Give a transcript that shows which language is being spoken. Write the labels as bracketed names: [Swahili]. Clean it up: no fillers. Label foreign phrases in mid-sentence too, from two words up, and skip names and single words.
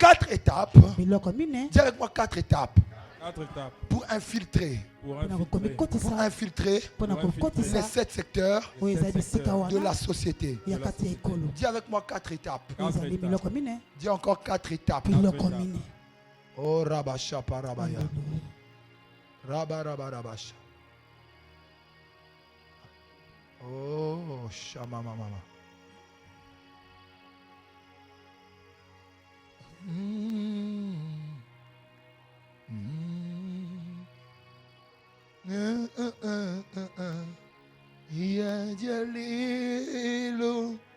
[French] 4 étapes. Dis avec moi 4 étapes. 4 étapes. Pour infiltrer. Pour infiltrer les 7 secteurs de la société. Dis avec moi 4 étapes. Dis encore 4 étapes. Oh Rabasha Parabaya. Rabarabasha. Oh Shama Mama. Ya Jalilo.